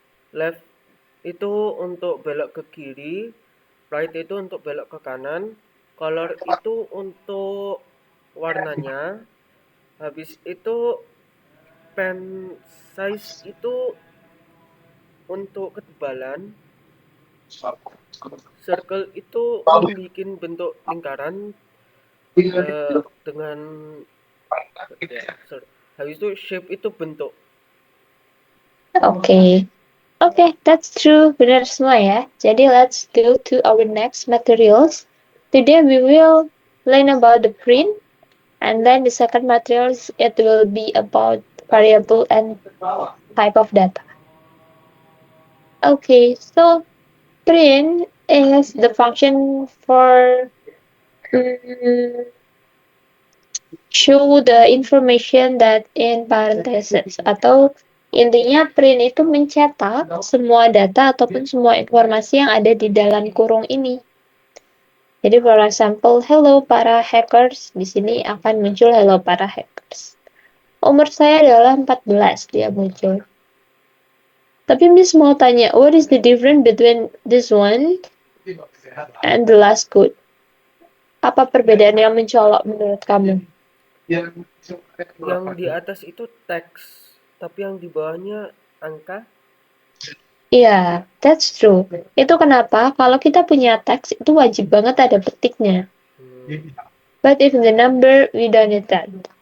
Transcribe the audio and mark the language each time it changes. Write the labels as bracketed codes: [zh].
[id] Left itu untuk belok ke kiri, right itu untuk belok ke kanan, color itu untuk warnanya, habis itu pen size itu untuk ketebalan, circle itu membuat bentuk lingkaran dengan ya, habis itu shape itu bentuk. [en] Oke. Okay, that's true. [id] Benar semua ya. [en] Jadi let's go to our next materials. Today we will learn about the print, and then the second materials it will be about variable and type of data. Okay, so print is the function for mm, show the information that in parentheses [id] atau intinya print itu mencetak semua data ataupun semua informasi yang ada di dalam kurung ini. Jadi [en] for example, [id] hello para hackers, di sini akan muncul hello para hackers. Umur saya adalah 14, dia muncul. Tapi Miss mau tanya, [en] what is the difference between this one and the last code? [id] Apa perbedaan yang mencolok menurut kamu? Yang di atas itu teks, tapi yang di bawahnya angka. [en] Iya, that's true. [id] Itu kenapa kalau kita punya teks itu wajib banget ada petiknya. Hmm. [en] But if the number, we don't need that.